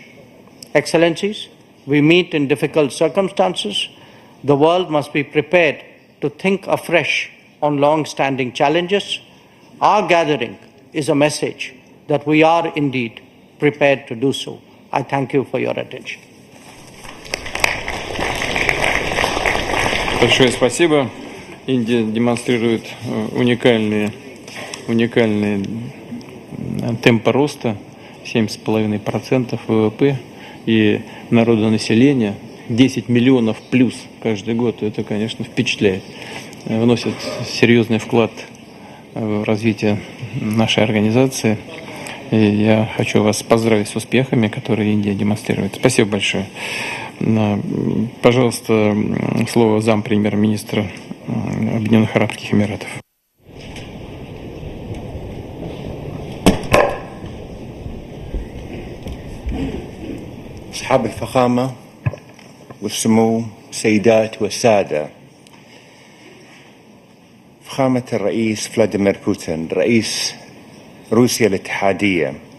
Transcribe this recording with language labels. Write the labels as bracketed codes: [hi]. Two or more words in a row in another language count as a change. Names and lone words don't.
[en] Excellencies, we meet in difficult circumstances. The world must be prepared to think afresh on long-standing challenges. Our gathering is a message that we are indeed prepared to do so. I thank you for your attention. [ru] Большое спасибо. Индия демонстрирует уникальные темпы роста, 7,5% ВВП и народонаселения 10 миллионов плюс каждый год. Это, конечно, впечатляет. Вносит серьезный вклад в развитие нашей организации. И я хочу вас поздравить с успехами, которые Индия демонстрирует. Спасибо большое. Пожалуйста, слово зампремьер-министра Объединенных Арабских Эмиратов. [ar] أصحاب الفخامة والسمو السيدات والسادة، فخامة الرئيس فلاديمير بوتين رئيس روسيا الاتحادية،